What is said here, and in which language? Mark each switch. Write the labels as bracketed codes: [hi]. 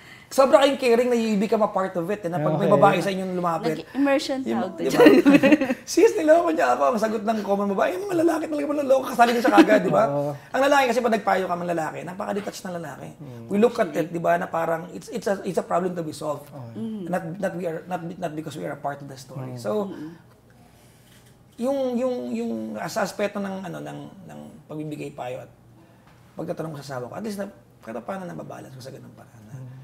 [tl] Sobra kayong [en] caring na you become a part of it. [tl] Na pag may babae sa inyong lumapit. Nag-immersion tawag to. Diba? Sis, niloko niya ako. Ang sagot ng common babae, yung mga lalaki talaga manloloko. Kasali ka siya kagad, di ba? Ang lalaki kasi pag nagpayo ka mga lalaki, napaka-detached ng lalaki. [en] We look at it, di ba, na parang it's a problem to be solved. Not because we are a part of the story. [tl] So, yung sa aspeto ng pagbibigay payo at pagtatanong sa asawa ko, at least kahit paano nababalance ko sa ganung paraan.